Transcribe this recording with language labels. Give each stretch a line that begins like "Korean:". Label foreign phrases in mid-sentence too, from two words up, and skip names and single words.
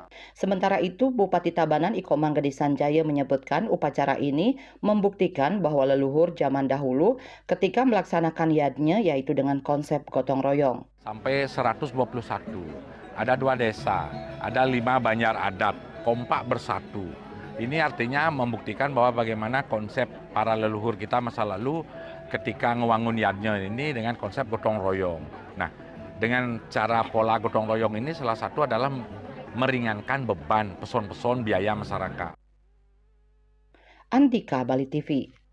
Indonesian: Sementara itu, Bupati Tabanan Iko Manggede Sanjaya menyebutkan upacara ini membuktikan bahwa leluhur zaman dahulu ketika melaksanakan yadnya yaitu dengan konsep gotong royong. Sampai 121, ada 2 desa, ada 5 banjar adat, kompak bersatu. Ini artinya membuktikan bahwa bagaimana konsep para leluhur kita masa lalu ketika ngewangun yadnya ini dengan konsep gotong royong. Nah, dengan cara pola gotong royong ini salah satu adalah meringankan beban peson-peson biaya masyarakat. Andika, Bali TV.